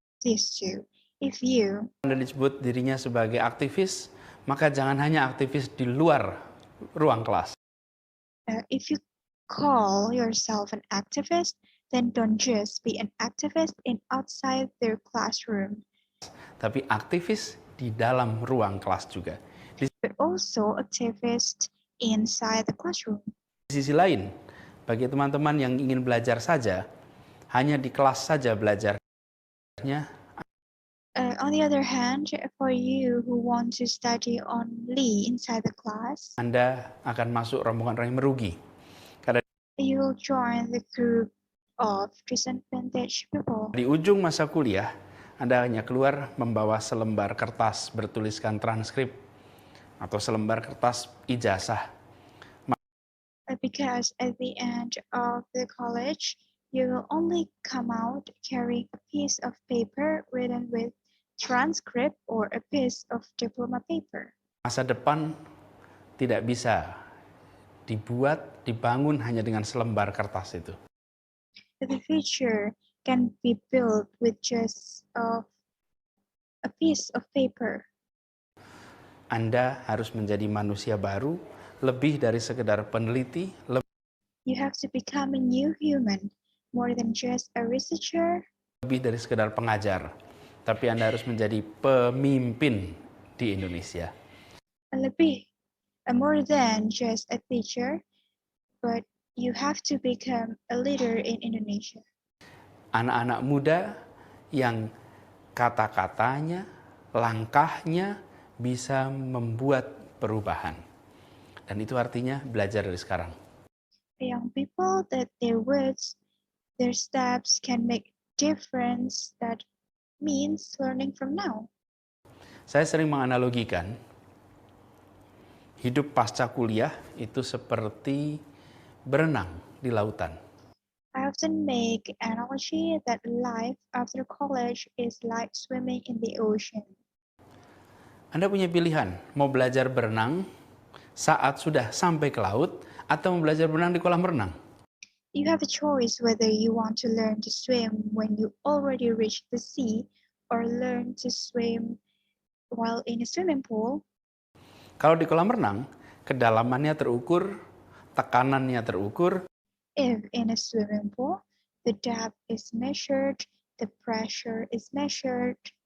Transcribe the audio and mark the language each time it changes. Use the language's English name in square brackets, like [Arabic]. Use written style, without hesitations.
[English] These two. If you [Indonesian] Anda disebut dirinya sebagai aktivis, maka jangan hanya aktivis di luar ruang kelas. [English] if you call yourself an activist, then don't just be an activist in outside their classroom, [Indonesian] Tapi aktivis di dalam ruang kelas juga. [English] but also activist inside the classroom. [Indonesian] Di sisi lain, bagi teman-teman yang ingin belajar saja, hanya di kelas saja belajarnya, [English] On the other hand, for you who want to study only inside the class, [Indonesian] Anda akan masuk rombongan orang yang merugi. [English] you'll join the group of disadvantaged people. [Indonesian] Di ujung masa kuliah, Anda hanya keluar membawa selembar kertas bertuliskan transkrip atau selembar kertas ijazah. [English] because at the end of the college, you will only come out carrying a piece of paper written with transcript or a piece of diploma paper. [Indonesian] Masa depan tidak bisa dibangun hanya dengan selembar kertas itu. [English] The future can be built with just a piece of paper. [Indonesian] Anda harus menjadi manusia baru, lebih dari sekedar peneliti, [English] You have to become a new human, more than just a researcher, [Indonesian] lebih dari sekedar pengajar. Tapi Anda harus menjadi pemimpin di Indonesia. [English] more than just a teacher, but you have to become a leader in Indonesia. [Indonesian] Anak-anak muda yang kata-katanya, langkahnya bisa membuat perubahan. Dan itu artinya belajar dari sekarang. [English] Young people that their words, their steps can make difference. That means learning from now. [Indonesian] Saya sering menganalogikan hidup pasca kuliah itu seperti berenang di lautan. [English] I often make analogy that life after college is like swimming in the ocean. [Indonesian] Anda punya pilihan, mau belajar berenang saat sudah sampai ke laut atau mau belajar berenang di kolam renang. [English] You have a choice whether you want to learn to swim when you already reach the sea or learn to swim while in a swimming pool. [Indonesian] Kalau di kolam renang, kedalamannya terukur, tekanannya terukur, [English] If in a swimming pool, the depth is measured, the pressure is measured,